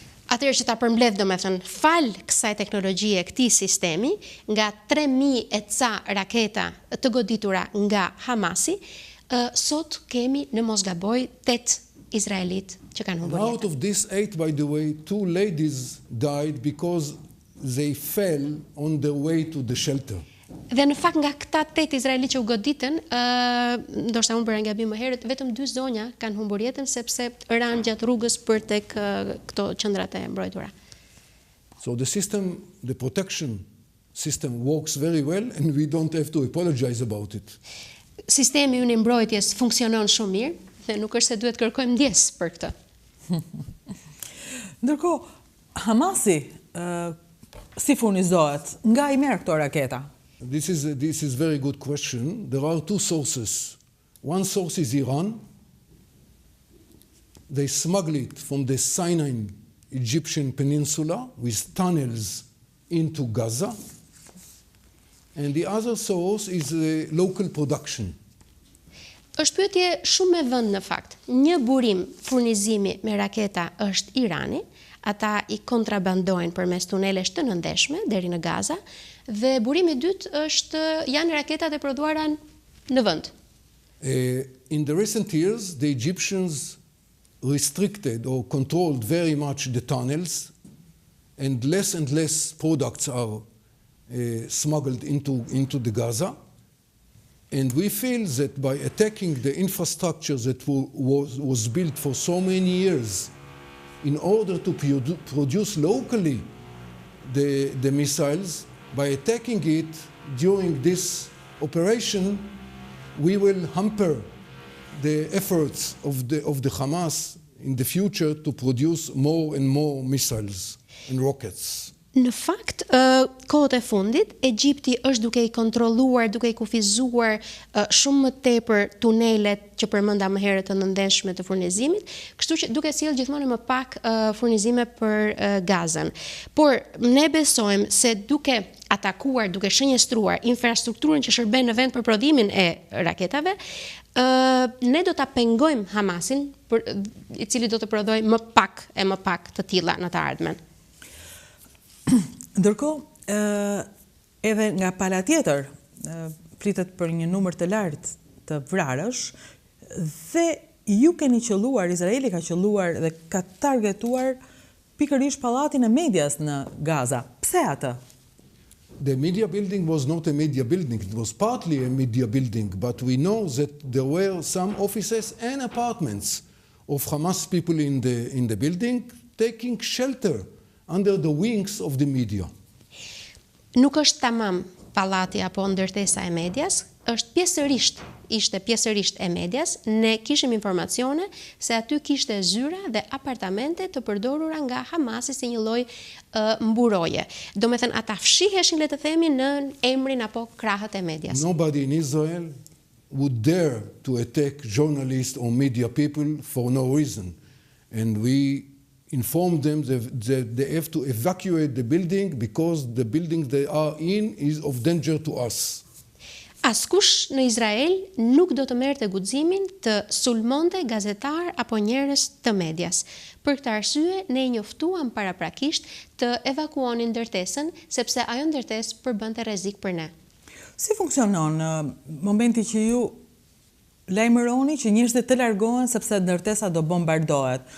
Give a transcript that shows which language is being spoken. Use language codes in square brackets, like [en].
[sq] Atëherë që ta përmbledh, domethënë, fal kësaj teknologjie, këtij sistemi, nga 3.000 e ca raketa të goditura nga Hamasi, sot kemi, në mos gaboj, 8 izraelit që kanë humbur jetën. [en] Out of these 8, by the way, 2 ladies died because they fell on their way to the shelter. [sq] Dhe në fakt nga këta 8 izraelit që u goditën, ndoshta unë bëra gabim më herët, vetëm 2 zonja kanë humbur jetën sepse ranë gjatë rrugës për tek këto qendrat e mbrojtura. [en] So the protection system works very well and we don't have to apologize about it. [sq] Sistemi ynë i mbrojtjes funksionon shumë mirë dhe nuk është se duhet kërkojmë ndjes për këtë. Ndërkohë, Hamasi si furnizohet? Nga I merr këto raketa? [en] This is very good question. There are 2 sources. One source is Iran. They smuggle it from the Sinai Egyptian peninsula with tunnels into Gaza. And the other source is local production. [sq] Është pyetje shumë e vënd në fakt. Një burim furnizimi me raketa është Irani, ata I kontrabandojnë përmes tunelesh të nëndeshme deri në Gaza, dhe burimi I dytë janë raketat e prodhuara në vend. [en] In the recent years, the Egyptians restricted or controlled very much the tunnels, and less products are smuggled into the Gaza. And we feel that by attacking the infrastructure that was built for so many years in order to produce locally the missiles, by attacking it during this operation, we will hamper the efforts of the Hamas in the future to produce more and more missiles and rockets. [sq] Në fakt, kohët e fundit, Egjipti është duke i kontrolluar, duke i kufizuar shumë më tepër tunelet që përmenda më herët të nëndenshme të furnizimit, kështu që duke sjellë gjithmonë më pak furnizime për Gazën. Por ne besojmë se duke atakuar, duke shënjestruar infrastrukturën që shërben në vend për prodhimin e raketave, ne do ta pengojmë Hamasin, i cili do të prodhojë më pak të tilla në të ardhmen. Ndërkohë, edhe nga pala tjetër, flitet për një numër të lartë të vrarësh, dhe ju keni qelluar, Izraeli ka qelluar dhe ka targetuar pikërisht pallatin e medias në Gaza. Pse atë? [en] The media building was not a media building, it was partly a media building, but we know that there were some offices and apartments of Hamas people in the building taking shelter under the wings of the media. [sq] Nuk është tamam pallati apo ndërtesa e medias, ishte pjesërisht e medias. Ne kishim informacione se aty kishte zyra dhe apartamente të përdorura nga Hamasi si një lloj mburoje. Domethënë ata fshiheshin, le të themi, në emrin apo krahët e medias. [en] Nobody in Israel would dare to attack journalists or media people for no reason. And we informed them that they have to evacuate the building because the building they are in is of danger to us. [sq] Askush në Izrael nuk do të merrte guximin të sulmonte gazetar apo njerëz të medias. Për këtë arsye, ne i njoftuam paraprakisht të evakuonin ndërtesën, sepse ajo ndërtesë përbënte rrezik për ne. Si funksionon në momenti që ju lajmëroni që njerëzit të largohen sepse ndërtesa do bombardohet?